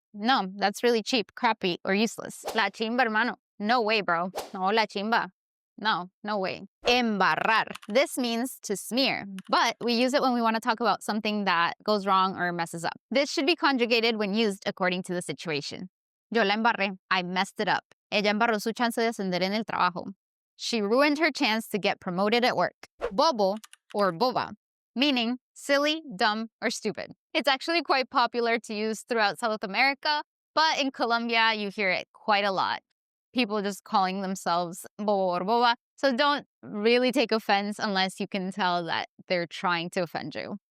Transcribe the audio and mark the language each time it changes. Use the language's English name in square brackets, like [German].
[English] No, that's really cheap, crappy, or useless. [Spanish] La chimba, hermano. [English] No way, bro. [Spanish] No, la chimba. [English] No way. [Spanish] Embarrar. [English] This means to smear, but we use it when we want to talk about something that goes wrong or messes up. This should be conjugated when used according to the situation. [Spanish] Yo la embarré. [English] I messed it up. [Spanish] Ella embarró su chance de ascender en el trabajo. [English] She ruined her chance to get promoted at work. Bobo or boba, meaning silly, dumb, or stupid. It's actually quite popular to use throughout South America, but in Colombia, you hear it quite a lot. People just calling themselves bobo or boba. So don't really take offense unless you can tell that they're trying to offend you.